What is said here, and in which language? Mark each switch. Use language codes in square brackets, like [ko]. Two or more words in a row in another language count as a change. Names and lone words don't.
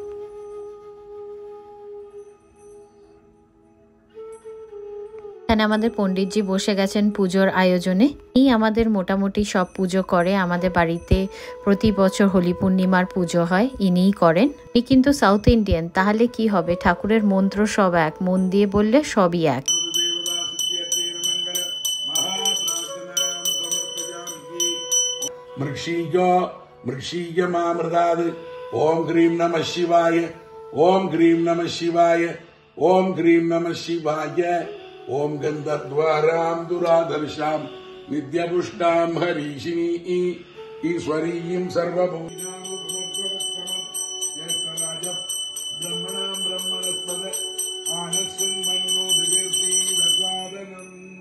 [bn] এখানে আমাদের পণ্ডিতজি বসে গেছেন পুজোর আয়োজনে। এই আমাদের মোটামুটি সব পুজো করে। আমাদের বাড়িতে প্রতি বছর হোলি পূর্ণিমার পুজো হয়, ইনিই করেন। ইনি কিন্তু [en] South Indian, [bn] তাহলে কি হবে, ঠাকুরের মন্ত্র সব এক, মন দিয়ে বললে সবই এক। [sa] ओम ग्रीम नमः शिवाय, ओम ग्रीम नमः शिवाय, ओम ग्रीम नमः शिवाय। ओम गंधद्वारां दुराधर्षां नित्यपुष्टां हरीशिनी ईश्वरीं सर्वभूतां ब्रह्मणां ब्रह्मणस्पद आनस्वं मन्नो दिव्यसीदसादनम्।